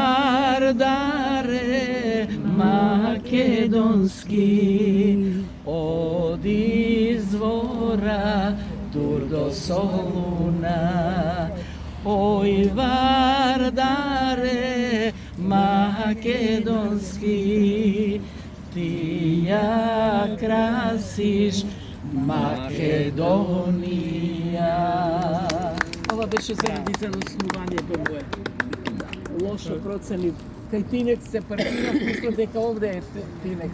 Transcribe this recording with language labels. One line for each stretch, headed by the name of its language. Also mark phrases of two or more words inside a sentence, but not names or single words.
Macedonian: Вардаре македонски, од извора дур до Солуна, ој Вардаре македонски, ти ја красиш Македонија. Ова беше заради заноснувањето мое. Лошо процени. Кај Тинекс се партира, мислам дека овде е Тинекс.